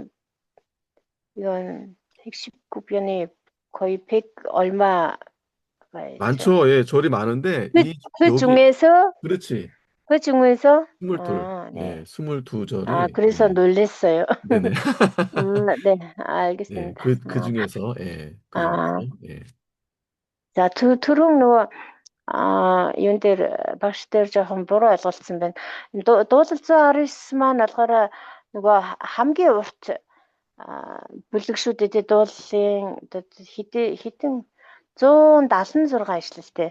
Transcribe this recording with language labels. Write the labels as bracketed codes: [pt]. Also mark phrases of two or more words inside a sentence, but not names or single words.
[ko] 이건 119편이 거의 100 얼마가 있죠. 많죠. 예, 절이 많은데 그 여기 중에서 그렇지. 그 중에서 22. 네. 예, 22절이 그래서 놀랬어요. 네네. 네, 예, 알겠습니다. 그 중에서 예. [mn] За түрүүн нөгөө юун дээр багш дээр жоохон буруу ойлголцсон байна. Дуулал 119 маань болохоор нөгөө хамгийн урт бүлэг шүү дээ. Дуулалын хэдэн 176 ишлэлтэй.